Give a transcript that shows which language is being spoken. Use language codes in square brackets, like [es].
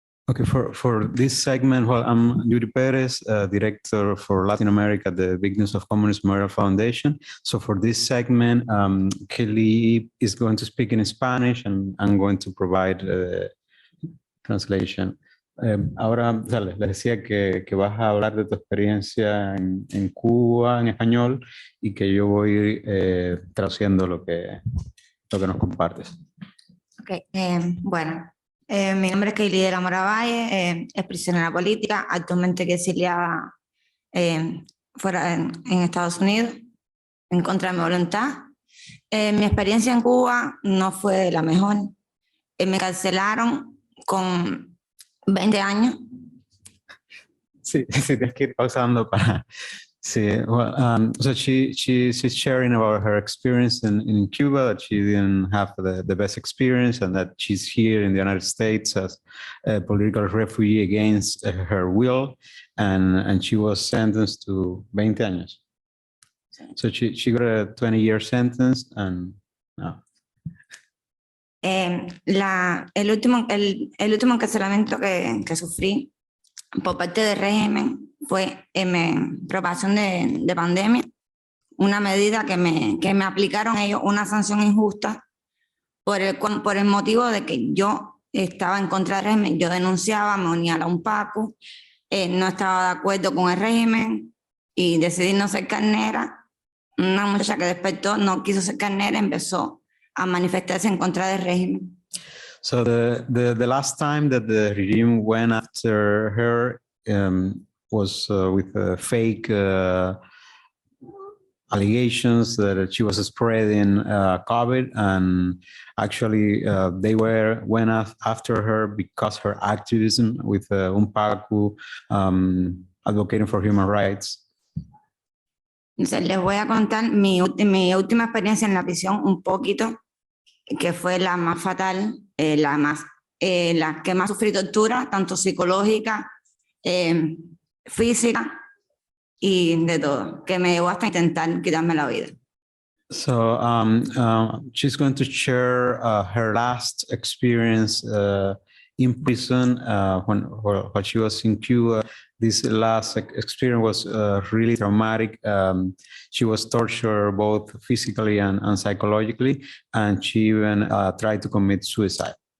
[en] Okay, for this segment, well, I'm Yuri Perez, Director for Latin America at the Victims of Communism Memorial Foundation. So for this segment, Kelly is going to speak in Spanish and I'm going to provide translation. [es] Ahora, dale, les decía que vas a hablar de tu experiencia en Cuba en español y que yo voy traduciendo lo que nos compartes. Ok, bueno. Mi nombre es Kaylee de la Mora Valle, es prisionera política, actualmente exiliada fuera en Estados Unidos, en contra de mi voluntad. Mi experiencia en Cuba no fue la mejor. Me carcelaron con 20 años. Sí, tienes que ir pausando para... [en] Sí, well, so she's sharing about her experience in Cuba, that she didn't have the best experience and that she's here in the United States as a political refugee against her will, and she was sentenced to [es] 20 años. [en] So she got a 20-year sentence and no. [es] El último encarcelamiento que sufrí por parte del régimen fue en probación de pandemia, una medida que me aplicaron ellos, una sanción injusta por el motivo de que yo estaba en contra del régimen, yo denunciaba, me unía a la UNPACU, no estaba de acuerdo con el régimen y decidí no ser carnera. Una muchacha que despertó, no quiso ser carnera, empezó a manifestarse en contra del régimen. [en] So the last time that the regime went after her was with fake allegations that she was spreading COVID, and actually they went after her because her activism with UNPACU, advocating for human rights. [es] Entonces, les voy a contar mi última experiencia en la prisión un poquito, que fue la más fatal, la que más sufrí tortura, tanto psicológica, física y de todo, que me llevó hasta intentar quitarme la vida. [en] So she's going to share her last experience in prison while she was in Cuba. This last experience was really traumatic. She was tortured both physically and psychologically, and she even tried to commit suicide.